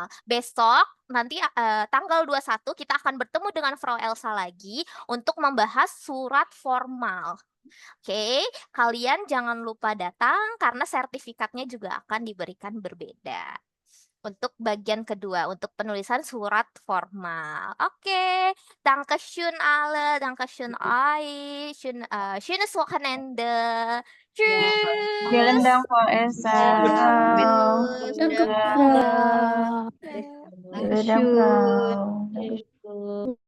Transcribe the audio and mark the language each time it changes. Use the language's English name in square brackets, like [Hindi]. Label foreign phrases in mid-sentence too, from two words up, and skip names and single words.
[Indonesian] Besok nanti tanggal 21 kita akan bertemu dengan Frau Elsa lagi untuk membahas surat formal. Oke, kalian jangan lupa datang karena sertifikatnya juga akan diberikan berbeda. Untuk bagian kedua, untuk penulisan surat formal. Oke, [German] Dankeschön alle, Dankeschön euch, schönes Wochenende. Tschüss. Vielen Dank, Frau Elsa. Danke, Vielen Dank, Frau. Dankeschön.